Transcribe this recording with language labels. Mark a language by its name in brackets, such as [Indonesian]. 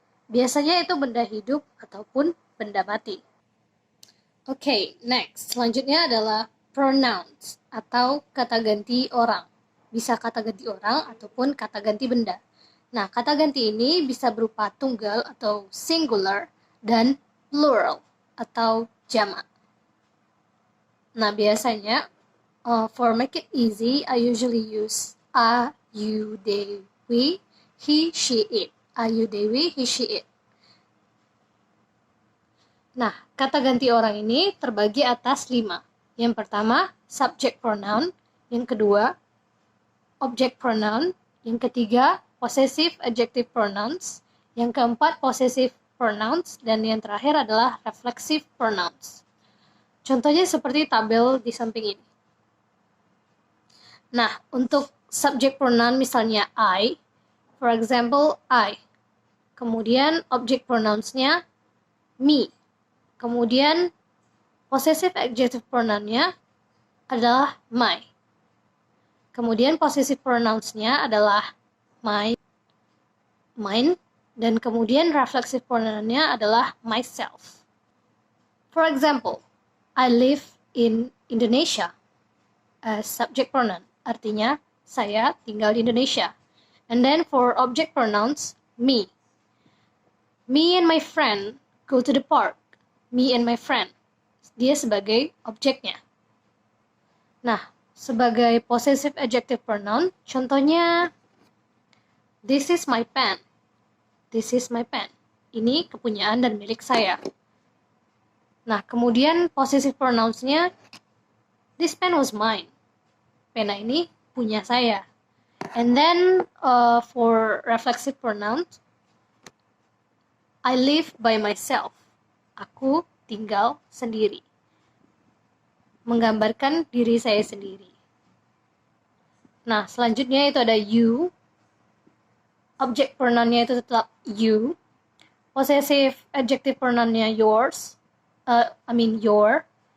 [Indonesian] Biasanya itu benda hidup ataupun benda mati. Oke, next. Selanjutnya adalah pronouns, atau kata ganti orang. Bisa kata ganti orang ataupun kata ganti benda. Nah, kata ganti ini bisa berupa tunggal atau singular dan plural atau jamak. Nah, biasanya [English] for make it easy, I usually use a, you, they, we, he, she, it. A, you, they, we, he, she, it. [Indonesian] Nah, kata ganti orang ini terbagi atas 5. Yang pertama, subject pronoun. Yang kedua, object pronoun. Yang ketiga, possessive adjective pronouns. Yang keempat, possessive pronouns, dan yang terakhir adalah reflexive pronouns. Contohnya seperti tabel di samping ini. Nah, untuk subject pronoun misalnya I, [English] for example, I. [Indonesian] Kemudian object pronouns-nya me. Kemudian possessive adjective pronoun-nya adalah my. Kemudian possessive pronouns-nya adalah my, mine, dan kemudian reflexive pronoun-nya adalah myself. [English] For example, I live in Indonesia as subject pronoun. [Indonesian] Artinya, saya tinggal di Indonesia. [English] And then for object pronouns, me. Me and my friend go to the park. Me and my friend. [Indonesian] Dia sebagai objeknya. Nah, sebagai [English] possessive adjective pronoun, contohnya, this is my pen. This is my pen. [Indonesian] Ini kepunyaan dan milik saya. Nah, kemudian [English] possessive pronouns-nya, this pen was mine. [Indonesian] Pena ini punya saya. [English] And then for reflexive pronouns, I live by myself. [Indonesian] Aku tinggal sendiri. Menggambarkan diri saya sendiri. Nah, selanjutnya itu ada you. Object pronoun-nya itu tetap you. Possessive adjective pronoun-nya yours. Your.